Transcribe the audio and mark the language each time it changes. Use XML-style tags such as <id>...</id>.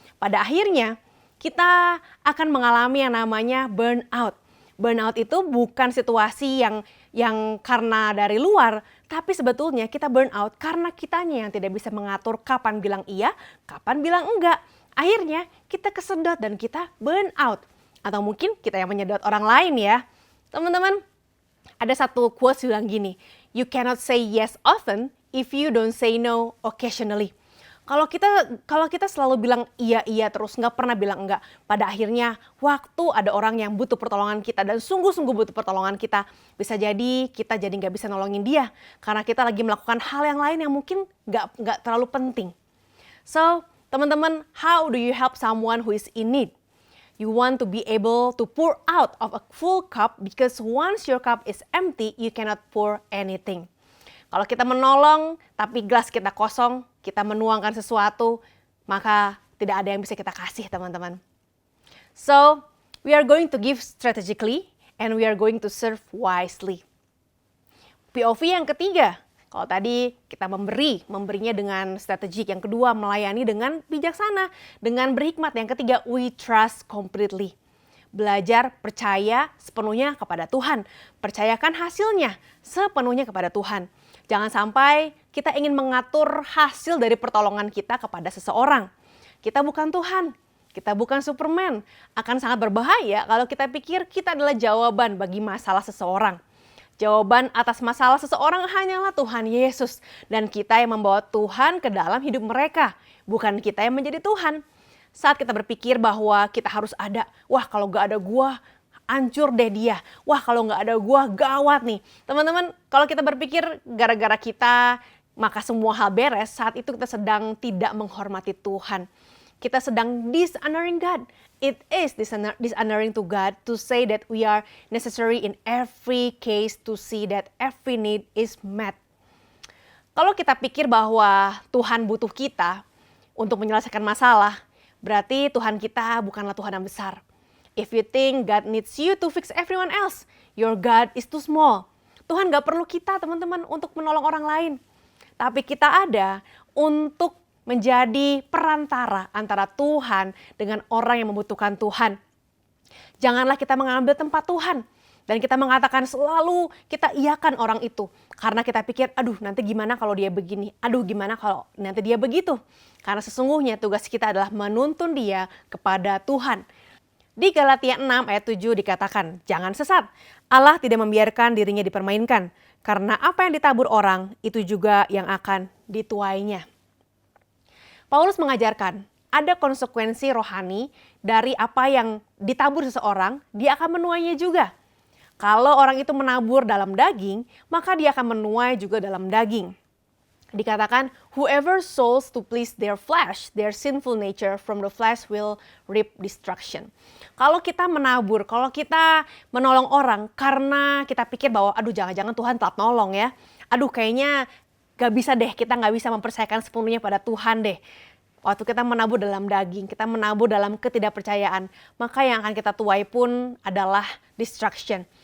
<id>Pada akhirnya kita akan mengalami yang namanya burnout. Burnout itu bukan situasi yang karena dari luar, Tapi sebetulnya kita burn out karena kitanya yang tidak bisa mengatur kapan bilang iya, kapan bilang enggak. Akhirnya kita kesedot dan kita burn out. Atau mungkin kita yang menyedot orang lain ya. Teman-teman, ada satu quotes bilang gini,</id> <en>"You cannot say yes often if you don't say no occasionally." Kalau kita selalu bilang iya terus nggak pernah bilang enggak, pada akhirnya waktu ada orang yang butuh pertolongan kita dan sungguh-sungguh butuh pertolongan kita, bisa jadi kita jadi nggak bisa nolongin dia karena kita lagi melakukan hal yang lain yang mungkin nggak terlalu penting. So,</en> <id>teman-teman,</id> <en>how do you help someone who is in need? You want to be able to pour out of a full cup because once your cup is empty, you cannot pour anything.</en> <id>Kalau kita menolong tapi gelas kita kosong, kita menuangkan sesuatu, maka tidak ada yang bisa kita kasih, teman-teman.</id> <en>So, we are going to give strategically and we are going to serve wisely.</en> <id>POV yang ketiga, kalau tadi kita memberinya dengan strategik. Yang kedua, melayani dengan bijaksana, dengan berhikmat. Yang ketiga,</id> <en>we trust completely.</en> <id>Belajar percaya sepenuhnya kepada Tuhan. Percayakan hasilnya sepenuhnya kepada Tuhan. Jangan sampai kita ingin mengatur hasil dari pertolongan kita kepada seseorang. Kita bukan Tuhan, kita bukan Superman. Akan sangat berbahaya kalau kita pikir kita adalah jawaban bagi masalah seseorang. Jawaban atas masalah seseorang hanyalah Tuhan Yesus. Dan kita yang membawa Tuhan ke dalam hidup mereka. Bukan kita yang menjadi Tuhan. Saat kita berpikir bahwa kita harus ada, wah kalau gak ada gua, hancur deh dia. Wah kalau nggak ada gua gawat nih. Teman-teman, kalau kita berpikir gara-gara kita maka semua hal beres, saat itu kita sedang tidak menghormati Tuhan. Kita sedang</id> <en>dishonoring God. It is dishonoring to God to say that we are necessary in every case to see that every need is met.</en> <id>Kalau kita pikir bahwa Tuhan butuh kita untuk menyelesaikan masalah, berarti Tuhan kita bukanlah Tuhan yang besar.</id> <en>If you think God needs you to fix everyone else, your God is too small.</en> <id>Tuhan gak perlu kita, teman-teman, untuk menolong orang lain. Tapi kita ada untuk menjadi perantara antara Tuhan dengan orang yang membutuhkan Tuhan. Janganlah kita mengambil tempat Tuhan. Dan kita mengatakan selalu kita iyakan orang itu. Karena kita pikir, aduh nanti gimana kalau dia begini? Aduh gimana kalau nanti dia begitu? Karena sesungguhnya tugas kita adalah menuntun dia kepada Tuhan. Di Galatia 6 ayat 7 dikatakan, jangan sesat. Allah tidak membiarkan dirinya dipermainkan. Karena apa yang ditabur orang, itu juga yang akan dituainya. Paulus mengajarkan, ada konsekuensi rohani dari apa yang ditabur seseorang, dia akan menuainya juga. Kalau orang itu menabur dalam daging, maka dia akan menuai juga dalam daging. Dikatakan,</id> <en>whoever sows to please their flesh, their sinful nature from the flesh will reap destruction.</en> <id>Kalau kita menabur, kalau kita menolong orang karena kita pikir bahwa aduh jangan-jangan Tuhan telat nolong ya. Aduh kayaknya gak bisa deh, kita gak bisa mempercayakan sepenuhnya pada Tuhan deh. Waktu kita menabur dalam daging, kita menabur dalam ketidakpercayaan, maka yang akan kita tuai pun adalah destruction.</id>